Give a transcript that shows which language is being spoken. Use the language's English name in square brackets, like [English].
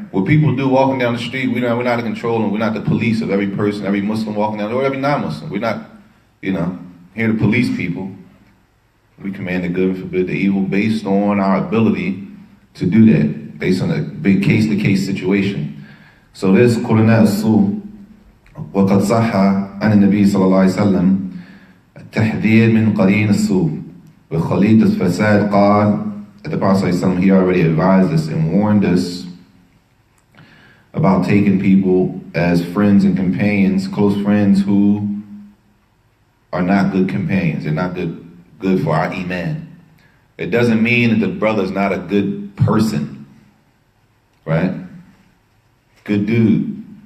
[English] What people do walking down the street, we're not in control, and we're not the police of every person, every Muslim walking down, or every non-Muslim. We're not, here to police people. We command the good and forbid the evil based on our ability to do that, based on a big case-to-case situation. So this [Arabic] قرناء السوء وقد صح عن النبي صلى الله عليه وسلم التحذير من قرين السوء وخليط الفساد قال [English] the Prophet ﷺ, he already advised us and warned us about taking people as friends and companions, close friends who are not good companions. They're not good for our iman. It doesn't mean that the brother's not a good person, right? Good dude.